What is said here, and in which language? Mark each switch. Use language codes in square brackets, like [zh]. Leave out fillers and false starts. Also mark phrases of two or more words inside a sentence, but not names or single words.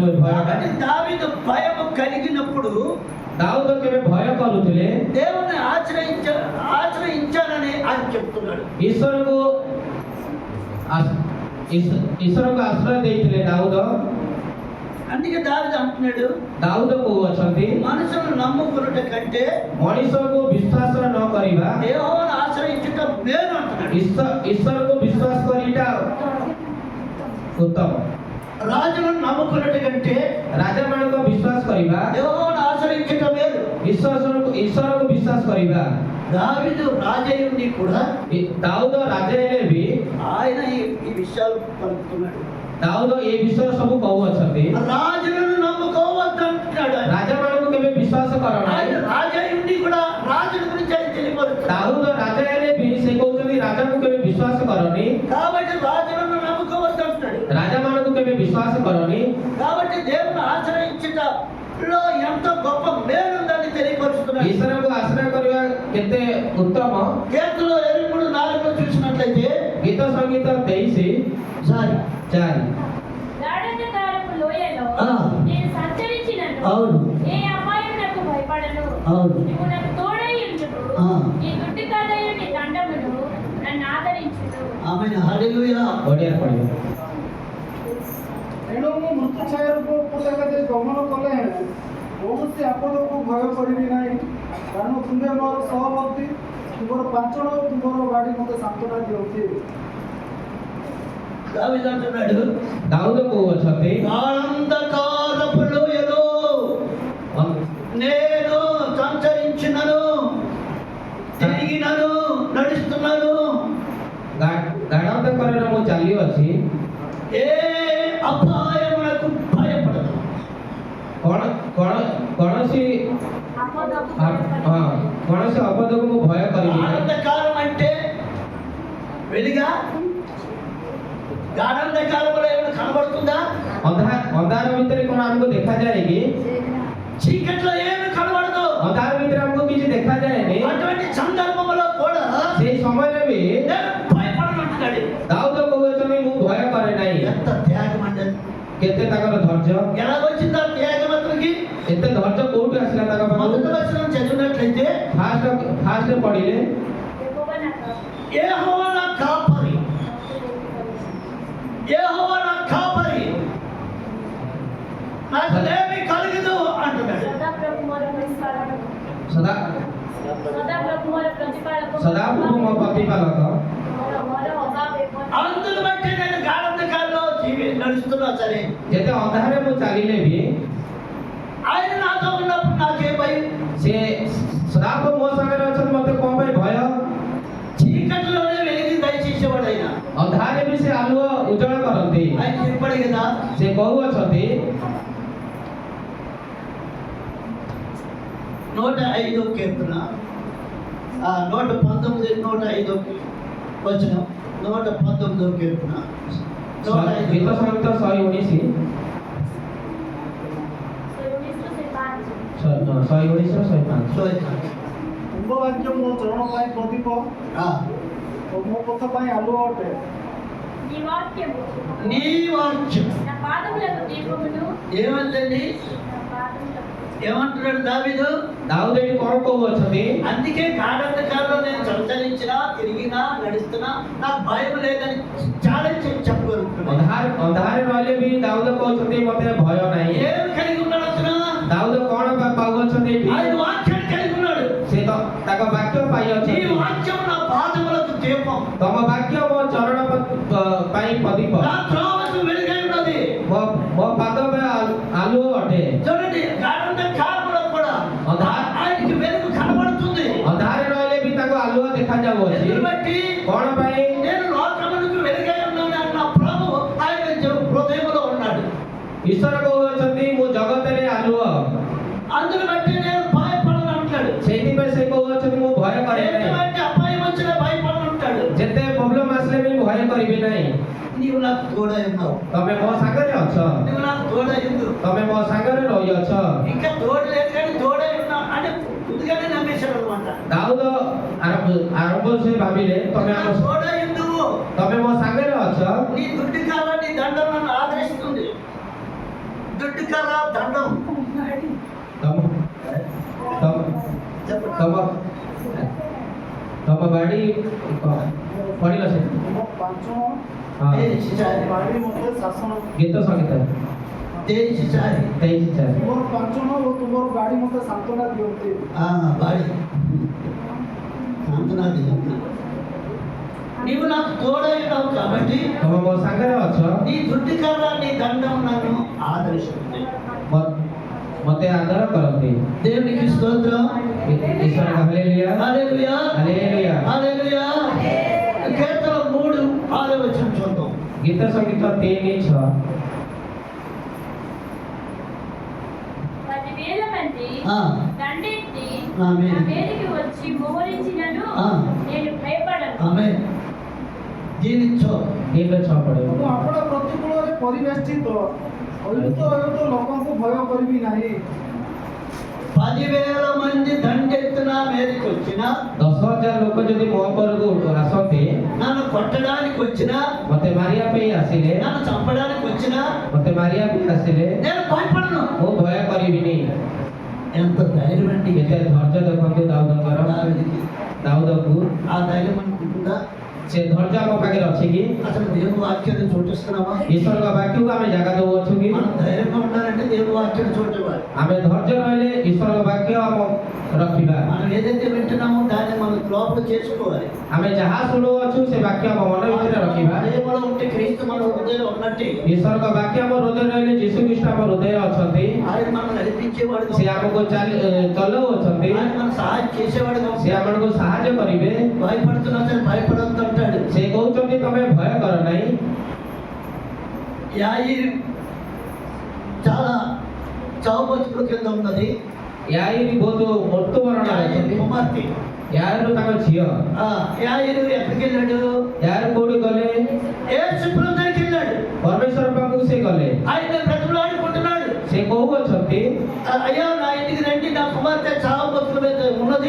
[or] ଏ ଭୟଟା [te] కాబట్టి దావీదు భయము కలిగినప్పుడు [or] ଦାଉଦ କେବେ ଭୟ କରୁଥିଲେ, [te] దేవుని ఆశ్రయించానని ఆయన చెప్తున్నాడు. [or] ଈଶ୍ୱରଙ୍କୁ ଆଶ୍ରୟ ଦେଇଥିଲେ ଦାଉଦ। [te] అందుకే దావీదు అంటున్నాడు, [or] ଦାଉଦ କହୁଅଛନ୍ତି, [te] మనుషులను నమ్ముకున్నట కంటే [or] ମଣିଷକୁ ବିଶ୍ୱାସ ନ କରିବା, [te] యెహోవాను ఆశ్రయించుట మేలు అంటున్నాడు. [or] ଈଶ୍ୱରକୁ ବିଶ୍ୱାସ କରିଟା ଉତ୍ତମ। [te] రాజులను నమ్ముకున్నట కంటే [or] ରାଜାମାନଙ୍କୁ ବିଶ୍ୱାସ କରିବା, [te] యెహోవాను ఆశ్రయించుట మేలు. [or] ଈଶ୍ୱରକୁ ବିଶ୍ୱାସ କରିବା। [te] దావీదు రాజయ్యుండి కూడా [or] ଦାଉଦ ରାଜା ହେଲେ ବି [te] ఆయన ఈ విషయాలు పలుకుతున్నాడు. [or] ଦାଉଦ ଏ ବିଷୟ ସବୁ କହୁଅଛନ୍ତି, [te] రాజులను నమ్ముకోవద్దంటున్నాడు. [or] ରାଜାମାନଙ୍କୁ କେବେ ବିଶ୍ୱାସ କର [te] ఆయన [or] ନାହିଁ। [te] రాజయ్యుండి కూడా రాజుల గురించి ఆయన తెలియపరుస్తున్నాడు. [or] ଦାଉଦ ରାଜା ହେଲେ ବି ସେ କହୁଛନ୍ତି ରାଜାଙ୍କୁ କେବେ ବିଶ୍ୱାସ କରନି, [te] కాబట్టి రాజులను నమ్ముకోవద్దంటున్నాడు. [or] ରାଜାମାନଙ୍କୁ କେବେ ବିଶ୍ୱାସ କରନି। [te] కాబట్టి దేవుని ఆశ్రయించుటలో ఎంత గొప్ప మేలు ఉందని తెలియపరుస్తున్నాడు. [or] ଈଶ୍ୱରଙ୍କୁ ଆଶ୍ରୟ କରିବା କେତେ ଉତ୍ତମ। [te] కీర్తనలో 23:4 చూసినట్లయితే [or] ଗୀତ ସଂଗୀତ 23:4। [te] గాఢంధకారపు లోయలో నేను సంచరించినను, అవును. ఏ అపాయం నాకు భయపడను. అవును. నువ్వు నాకు తోడై ఉండును. నీ దుడ్డు కాదయు నీ దండమును నన్ను ఆదరించును. ఆమేన్, హల్లెలూయా. [or] ଓଡ଼ିଆ ପଢ଼ିବ। ଏଣୁ ମୁଁ ମୃତ୍ୟୁ ଛାୟାର ଉପତ୍ୟକାରେ ଗମନ କଲେ କୌଣସି ଆପଦକୁ ଭୟ କରିବି ନାହିଁ, କାରଣ ତୁମେ ମୋର ସହବର୍ତ୍ତୀ, ତୁମର ପାଞ୍ଚଣ ଓ ତୁମର ବାଡ଼ି ମୋତେ ସାନ୍ତ୍ୱନା ଦିଅନ୍ତି। [te] దావీదు అంటున్నాడు, [or] ଦାଉଦ କହୁଅଛନ୍ତି, [te] గాఢంధకారపు లోయలో నేను సంచరించినను, తిరిగినను, నడుస్తున్నాను, [or] ଗାଢ଼ାନ୍ଧକାରରେ ମୁଁ ଚାଲିଅଛି, [te] ఏ అపాయమునకు భయపడను. [or] କୌଣସି କୌଣସି ଅପଦକୁ ମୁଁ ଭୟ କରିବି ନାହିଁ। [te] గాఢంధకారం అంటే వెలుగా? గాఢంధకారంలో ఏమైనా కనబడుతుందా? [or] ଅନ୍ଧାର ଭିତରେ କଣ ଆମକୁ ଦେଖାଯାଏ କି? [te] చీకట్లో ఏమి కనబడదు. [or] ଅନ୍ଧାର ଭିତରେ ଆମକୁ କିଛି ଦେଖାଯାଏନି। [te] అటువంటి సందర్భంలో కూడా [or] ସେଇ ସମୟରେ ବି [te] నేను భయపడనంటున్నాడు. [or] ଦାଉଦ କହୁଛନ୍ତି ମୁଁ ଭୟ କରେ ନାହିଁ। [te] ఎంత త్యాగం అండి, [or] କେତେ ତାଙ୍କର ଧୈର୍ଯ୍ୟ, [te] ఎలా వచ్చిందా త్యాగం అతనికి? [or] ଏତେ ଧୈର୍ଯ୍ୟ କୋଉଠୁ ଆସିଲା ତାଙ୍କ [te] మొదటి [or] ପାଖକୁ? [te] వచనం చదివినట్లయితే [or] ଫାଷ୍ଟ ପଢିଲେ, [te] యెహోవా నాకు యెహోవా నా కాపరి, యెహోవా నా కాపరి, నాకు ఏమీ కలగదు అంటున్నాడు. సదాప్రభు ମୋର ప్రతిపాలక, [or] ସଦାପ୍ରଭୁ ମୋର ప్రతిపాలక, ମୋ ପ୍ରତିପାଳକ। ମୋର ଅଭାବ ହେବ ନାହିଁ. [te] అందును బట్టి నేను గాఢంధకారంలో నడుస్తున్నా సరే, [or] ଯେତେ ଅନ୍ଧାରରେ ମୁଁ ଚାଲିଲେ ବି [te] ఆయన నాతో ఉన్నప్పుడు నాకే భయం. [or] ସେ ସଦାପ ମୋ ସାଙ୍ଗରେ ଅଛନ୍ତି, ମତେ କଣ ପାଇଁ ଭୟ? [te] చీకటిలోనే వెలిగి దయచేసేవాడు ఆయన. [or] ଅନ୍ଧାରରେ ବି ସେ ଆଲୁଅ ଉଜ୍ଜଳ କରନ୍ତି। [te] ఆయన చెప్పాడు కదా, [or] ସେ କହୁଅଛନ୍ତି, [te] 105 కీర్తన 119 105 వచనం 119 కీర్తన 105 [or] ଗୀତ ସଂଗୀତ 119 119 105 ତୁମ୍ଭ ବାକ୍ୟ ମୋ ଚରଣ ପାଇଁ ପ୍ରଦୀପ ଓ ମୋ ପଥ ପାଇଁ ଆଲୁଅ ଅଟେ। [te] నీ వాక్యము నీ వాక్యం నా పాదములకు దీపమును ఏమంటండి? నా పాదములకు ఏమంటున్నాడు దావీదు? [or] ଦାଉଦ ଏଠି କଣ କହୁଅଛନ୍ତି? [te] అందుకే గాఢంధకారంలో నేను సంచరించినా తిరిగినా నడుస్తున్నా నాకు భయం లేదని ఛాలెంజ్ చెప్పగలుగుతున్నాను. [or] ଅନ୍ଧାରେ ରହିଲେ ବି ଦାଉଦ କହୁଛନ୍ତି ମତେ ଭୟ ନାହିଁ। [te] ఏమి కలిగి ఉన్నాడు అతను? [or] ଦାଉଦ କଣ ପାଉଅଛନ୍ତି ଏଠି? [te] ఆయన వాక్యాన్ని కలిగి ఉన్నాడు. [or] ସେ ତାଙ୍କ ବାକ୍ୟ [te] ఈ [or] ପାଇଅଛନ୍ତି। [te] వాక్యం నా పాదములకు దీపం, [or] ତମ ବାକ୍ୟ ମୋ ଚରଣ ପାଇଁ ପ୍ରଦୀପ, [te] నా త్రోవకు వెలుగై ఉన్నది. [or] ମୋ ପାଦ ପାଇଁ ଆଲୁଅ ଅଟେ। [te] చూడండి, గాఢంధకారంలో కూడా ఆయనకి వెలుగు కనబడుతుంది. [or] ଅନ୍ଧାରେ ରହିଲେ ବି ତାଙ୍କୁ ଆଲୁଅ ଦେଖାଯାଉଅଛି। [te] ఎందుకు బట్టి [or] କଣ ପାଇଁ? [te] నేను లోకమునకు వెలుగై ఉన్నాను అన్న ప్రభు ఆయన హృదయంలో ఉన్నాడు. [or] ଈଶ୍ୱର କହୁଅଛନ୍ତି ମୁଁ ଜଗତରେ ଆଲୁଅ, [te] అందును బట్టి నేను భయపడను అంటాడు. [or] ସେଇଥିପାଇଁ ସେ କହୁଅଛନ୍ତି ମୁଁ ଭୟ କରେ ନାହିଁ। [te] ఎటువంటి అపాయం వచ్చినా భయపడను అంటాడు. [or] ଯେତେ ପ୍ରୋବ୍ଲେମ ଆସିଲେ ବି ଭୟ କରିବି ନାହିଁ। [te] నీవు నాకు తోడై ఉన్నావు, [or] ତମେ ମୋ ସାଙ୍ଗରେ ଅଛ, [te] నువ్వు నాకు తోడై ఉండు. [or] ତମେ ମୋ సాଙ୍ଗରେ ରହିଅଛ। [te] ఇంకా తోడు లేదు కానీ తోడై ఉన్నా అంటే ముందుగానే నమ్మేశాడు అనమాట. [or] ଦାଉଦ ଆରମ୍ଭ ସେ ଭାବିଲେ ତମେ [te] తోడై ఉండు, [or] ମୋ ସାଙ୍ଗରେ ଅଛ। [te] నీ దుడ్డు కర్ర నీ దండం నన్ను ఆదరిస్తుంది. దుడ్డు కర్ర దండం చెప్పండి. [or] ତମ ବାଡି ପଢିଲ ସେ ତୁମ ପାଞ୍ଚଣ ବାଡ଼ି ମୋତେ ଶାସନ, ଗୀତ ସଂଗୀତ 23 23 ତୁମର ପାଞ୍ଚଣ ଓ ତୁମର ବାଡ଼ି ମୋତେ ସାନ୍ତ୍ୱନା ଦିଅନ୍ତି। [te] బాడీ అంతనాది. నీవు నాకు తోడై ఉన్నావు కాబట్టి [or] ତମେ ମୋ ସାଙ୍ଗରେ ଅଛ, [te] నీ దుడ్డు కర్ర నీ దండం నన్ను ఆదరిస్తుంది. [or] ମତେ ଆଦର କରନ୍ତି। [te] దేవునికి స్తోత్రం. [or] ଈଶ୍ୱର ହାଲେଲୁୟା [te] హల్లెలూయా [or] ହାଲେଲୁୟା। [te] హల్లెలూయా. కీర్తన 3:6 వచనం చూద్దాం. [or] ଗୀତ ସଂଗୀତ 3:6 [te] 10,000 మంది ఆ, దండెత్తి ఆమేన్. నా మీదికి వచ్చి మోహరించినను ఆ. నేను భయపడను. ఆమేన్. దీనిచ్చో [or] 3:6 ପଢିବ। ମୁଁ ଆପଣ ପ୍ରତିକୂଳରେ ପରିବେଷ୍ଟିତ ଅୟୁତ ଲୋକଙ୍କୁ ଭୟ କରିବି ନାହିଁ। [te] 10,000 మంది దండెత్తున మీదకి వచ్చిన, [or] 10,000 ଲୋକ ଯଦି ମୋ ଉପରକୁ ଆସନ୍ତି, [te] నన్ను కొట్టడానికి వచ్చిన, [or] ମତେ ମାରିବା ପାଇଁ ଆସିଲେ, [te] నన్ను చంపడానికి వచ్చిన [or] ମତେ ମାରିବା ପାଇଁ ଆସିଲେ [te] నేను భయపడను. [or] ମୁଁ ଭୟ କରିବିନି। [te] ఎంత ధైర్యం అండి [or] କେତେ ଧୈର୍ଯ୍ୟ ଦେଖନ୍ତୁ ଦାଉଦଙ୍କର। [te] దావీదుకి. [or] ଦାଉଦକୁ [te] ఆ ధైర్యం అనుకుంటుందా? [or] ସେ ଧୈର୍ଯ୍ୟ ଆମ ପାଖରେ ଅଛି କି? [te] అసలు దేవుని వాక్యాన్ని చోటిస్తున్నామా? [or] ଈଶ୍ୱରଙ୍କ ବାକ୍ୟକୁ ଆମେ ଜାଗା ଦେଉଅଛୁ କି? [te] మనం ధైర్యంగా ఉండాలంటే దేవుని వాక్యాన్ని చోటివ్వాలి. [or] ଆମେ ଧୈର୍ଯ୍ୟ ରହିଲେ ଈଶ୍ୱରଙ୍କ ବାକ୍ୟ ଆମ ରଖିବା। [te] మనం ఏదైతే వింటున్నామో దాన్ని మనం లోపల చేసుకోవాలి. [or] ଆମେ ଯାହା ଶୁଣୁଅଛୁ ସେ ବାକ୍ୟ ଆମ ମନ ଭିତରେ ରଖିବା। [te] హృదయంలో ఉంటే క్రీస్తు మన హృదయంలో ఉన్నట్టే. [or] ଈଶ୍ୱରଙ୍କ ବାକ୍ୟ ଆମ ହୃଦୟରେ ରହିଲେ ଯୀଶୁ ଖ୍ରୀଷ୍ଟ ଆମ ହୃଦୟରେ ଅଛନ୍ତି। [te] ఆయన మనం నడిపించేవాడుగా [or] ସେ [te] ఉంటాడు. [or] ଆମକୁ ଚଲଉଅଛନ୍ତି। [te] ఆయన మనం సహాయం చేసేవాడుగా [or] ସେ [te] ఉంటాడు. [or] ଆମକୁ ସାହାଯ୍ୟ କରିବେ। [te] భయపడుతున్నా సరే భయపడొద్దు అంటాడు. [or] ସେ କହୁଛନ୍ତି ତମେ ଭୟ କର ନାହିଁ। [te] యాయిరు చాలా చౌబతుల కింద ఉన్నది. [or] యాయిరు ବହୁତ ମୃତ୍ୟୁବରଣ [te] యాయిరు [or] କରିଛନ୍ତି। [te] కుమార్తె. [or] యాయిరు ତାଙ୍କ ଝିଅ। [te] యాయిరు ఎక్కడికి వెళ్ళాడు? [or] యాయిరు କୋଉଠି ଗଲେ? [te] యేసు ప్రభు దగ్గరికి వెళ్ళాడు. [or] ପରମେଶ୍ୱର ପାଖକୁ ସେ ଗଲେ। [te] ఆయన బ్రతుకులాడుకుంటున్నాడు. [or] ସେ କହୁଅଛନ୍ତି [te] అయ్యా నా ఇంటికి రండి, నా కుమార్తె చావు బతుకుల మీద ఉన్నది.